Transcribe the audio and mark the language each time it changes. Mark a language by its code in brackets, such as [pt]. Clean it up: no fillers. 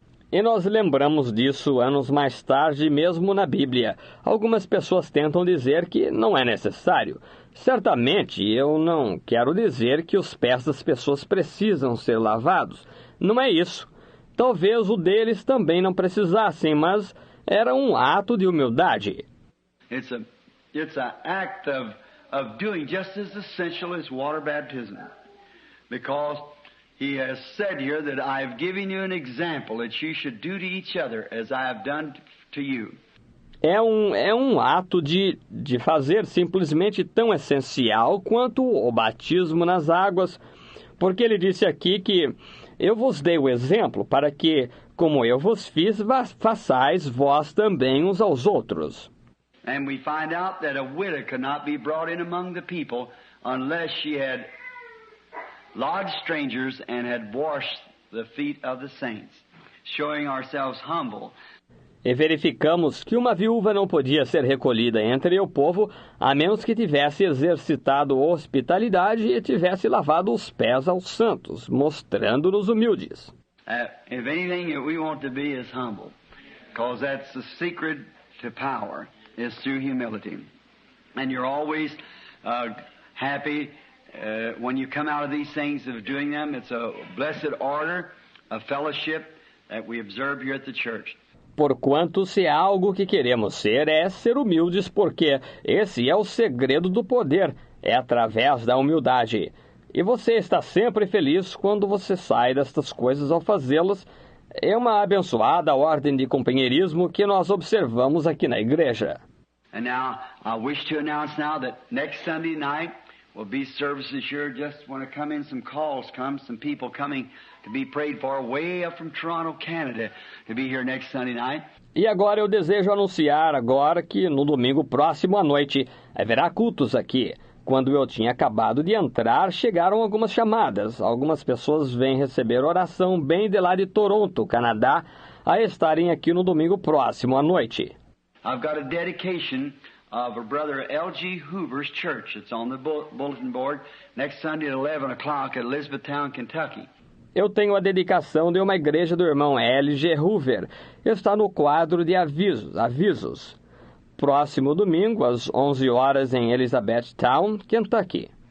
[pt] E nós lembramos disso anos mais tarde, mesmo na Bíblia. Algumas pessoas tentam dizer que não é necessário. Certamente, eu não quero dizer que os pés das pessoas precisam ser lavados. Não é isso. Talvez o deles também não precisassem, mas era um ato de humildade. [en] It's an act of doing just as essential as water baptism. Because he has said here that I have given you an example that you should do to each other as I have done to you. [pt] É um ato de fazer simplesmente tão essencial quanto o batismo nas águas, porque ele disse aqui que eu vos dei o exemplo para que, como eu vos fiz, façais vós também uns aos outros. [en] And we find out that a widow could not be brought in among the people unless she had lodged strangers and had washed the feet of the saints, showing ourselves humble. [pt] E verificamos que uma viúva não podia ser recolhida entre o povo a menos que tivesse exercitado hospitalidade e tivesse lavado os pés aos santos, mostrando-nos humildes. [en] If anything that we want to be is humble, because that's the secret to power, is through humility. And you're always happy when you come out of these things of doing them. It's a blessed order, a fellowship that we observe here at the church. [pt] Porquanto, se há algo que queremos ser, é ser humildes, porque esse é o segredo do poder, é através da humildade. E você está sempre feliz quando você sai destas coisas ao fazê-las. É uma abençoada ordem de companheirismo que nós observamos aqui na igreja. [en] And now, I wish to announce now that next Sunday night will be services here. Just want to come in, some calls come, some people coming to be prayed for way up from Toronto, Canada, to be here next Sunday night. [pt] E agora eu desejo anunciar agora que no domingo próximo à noite haverá cultos aqui. Quando eu tinha acabado de entrar, chegaram algumas chamadas. Algumas pessoas vêm receber oração bem de lá de Toronto, Canadá, a estarem aqui no domingo próximo à noite. [en] I've got a dedication of a brother L.G. Hoover's church. It's on the bulletin board next Sunday at 11 o'clock at Elizabethtown, Kentucky. [pt] Eu tenho a dedicação de uma igreja do irmão L.G. Hoover. Está no quadro de avisos. Próximo domingo, às 11 horas, em Elizabethtown, Kentucky.